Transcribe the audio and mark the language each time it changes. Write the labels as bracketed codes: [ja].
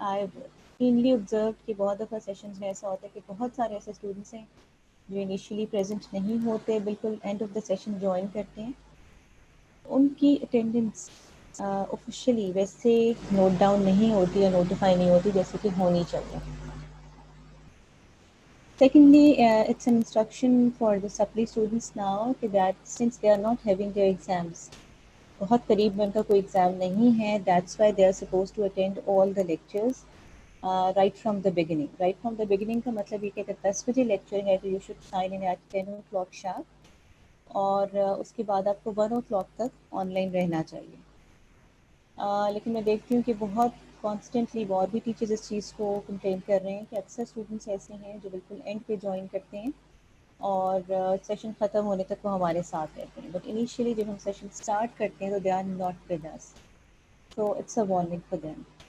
[en] I've keenly observed [hi] कि बहुत दफ़ा सेशंस में ऐसा होता है कि बहुत सारे ऐसे स्टूडेंट्स हैं जो इनिशियली प्रेजेंट नहीं होते, बिल्कुल end of the session join करते हैं, उनकी अटेंडेंस ऑफिशियली वैसे नोट डाउन नहीं होती या नोटिफाई नहीं होती जैसे कि होनी चाहिए. [en] Secondly, it's an instruction for the supply students now that since they are not having their exams, [hi] बहुत करीब में उनका कोई एग्ज़ाम नहीं है, [en] that's why they are supposed to attend all the lectures right from the beginning. Right from the beginning [hi] का मतलब ये कि अगर 10 बजे लेक्चर है तो [en] you should sign in at 10 o'clock sharp, [hi] और उसके बाद आपको 1 o'clock तक ऑनलाइन रहना चाहिए. लेकिन मैं देखती हूँ कि बहुत कॉन्स्टेंटली और भी टीचर्स इस चीज़ को कंप्लेन कर रहे हैं कि अक्सर स्टूडेंट्स ऐसे हैं जो बिल्कुल एंड पे ज्वाइन करते हैं और सेशन ख़त्म होने तक वो हमारे साथ रहते हैं, बट इनिशियली जब हम सेशन स्टार्ट करते हैं तो [en] They are not with us, so it's a warning for them.